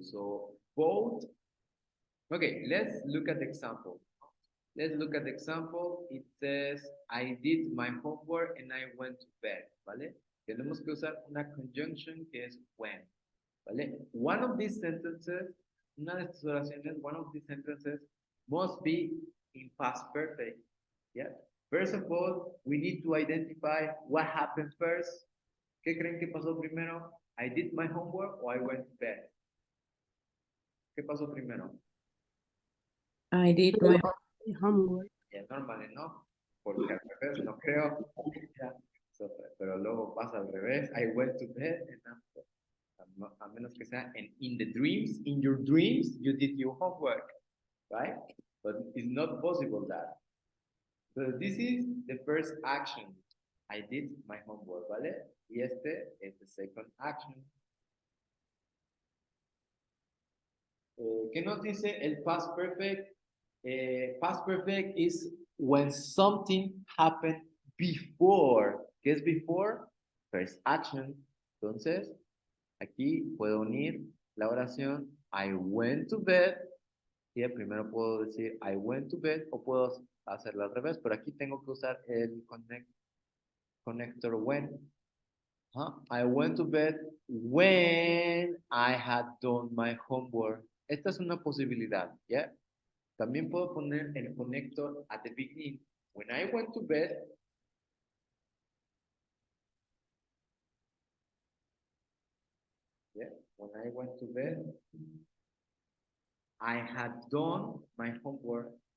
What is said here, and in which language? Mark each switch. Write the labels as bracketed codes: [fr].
[en] So both. Okay, let's look at the example. Let's look at the example. It says, I did my homework and I went to bed, ¿vale? [es] Tenemos que usar una conjunction que es when, ¿vale? [en] One of these sentences, [es] una de estas oraciones, [en] one of these sentences must be in past perfect, yeah? First of all, we need to identify what happened first. [es] ¿Qué creen que pasó primero? [en] I did my homework or I went to bed. [es] ¿Qué pasó primero? [en] I did my Homework. [es] Ya normal, ¿no? Porque al revés, no creo. Ya, pero luego pasa al revés. [en] I went to bed and after. [es] A menos que sea [en] in the dreams, in your dreams, you did your homework, right? But it's not possible that. So this is the first action. I did my homework, ¿vale? [es] Y este es [en] the second action. [es] ¿Qué nos dice el past perfect? [en] Past perfect is when something happened before. [es] ¿Qué es before? First action. Entonces, aquí puedo unir la oración I went to bed. Y primero puedo decir [en] I went to bed [es] o puedo hacerlo al revés, pero aquí tengo que usar el connector when. [en] I went to bed when I had done my homework. [es] Esta es una posibilidad, ¿ya? También puedo poner el connector [en] at the beginning. When I went to bed, yeah, when I went to bed, I had done my homework.